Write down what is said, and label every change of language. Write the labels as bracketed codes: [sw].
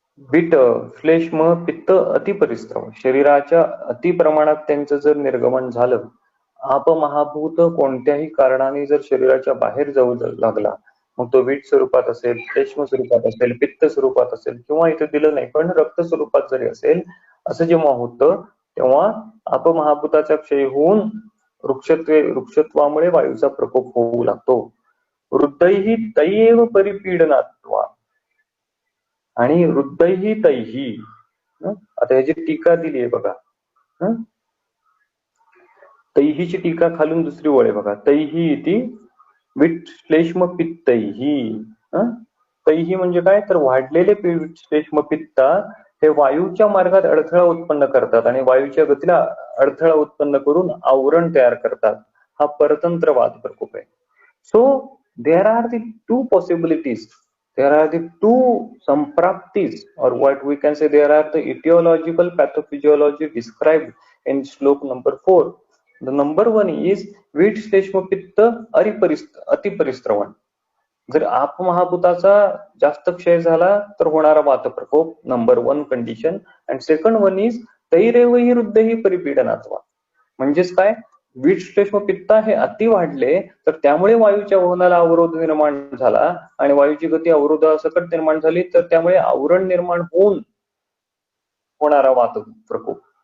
[sa] विट श्लेष्म पित्त अतिपरिस्त्रव [mr] शरीराच्या अतिप्रमाणात त्यांचं जर निर्गमन झालं, अपमहाभूत कोणत्याही कारणाने जर शरीराच्या बाहेर जाऊ लागला, मग तो वीट स्वरूपात असेल, श्लेष्म स्वरूपात असेल, पित्त स्वरूपात असेल किंवा इथे दिलं नाही पण रक्त स्वरूपात जरी असेल, असं जेव्हा होतं तेव्हा अपमहाभूताचा क्षय होऊन वृक्षत्वामुळे वायूचा प्रकोप होऊ लागतो. [sa] वृद्धैहि तैएव परिपीडनात्वा आणि वृद्धैहि तैहि. [mr] आता ह्याची टीका दिली आहे बघा. तैहीची टीका खालून दुसरी ओळ आहे बघा. [sa] तैही इति विट श्लेष्म पित्तैहि. [mr] तैही म्हणजे काय तर वाढलेले श्लेष्म पित्ता हे वायूच्या मार्गात अडथळा उत्पन्न करतात आणि वायूच्या गतीला अडथळा उत्पन्न करून आवरण तयार करतात. हा परतंत्रवाद प्रकोप आहे. [en] So there are the two possibilities, there are the two sampraptis, or what we can say there are the etiological pathophysiology described in shloka number 4. The number 1 is [sa] wheat श्लेष्म पित्त अतिपरिस्त्रवण. [mr] जर आपमहाभूताचा जास्त क्षय झाला तर होणारा वात प्रकोप, number 1 condition. [en] and second one is [sa] तैरेवही वृद्धही परिपीडनात्वा. [mr] म्हणजेच काय, वीट श्लेष्म पित्ता हे अति वाढले तर त्यामुळे वायूच्या वहनाला अवरोध निर्माण झाला आणि वायूची गती अवरोधासकट निर्माण झाली तर त्यामुळे आवरण निर्माण होऊन होणारा वात प्रकोप.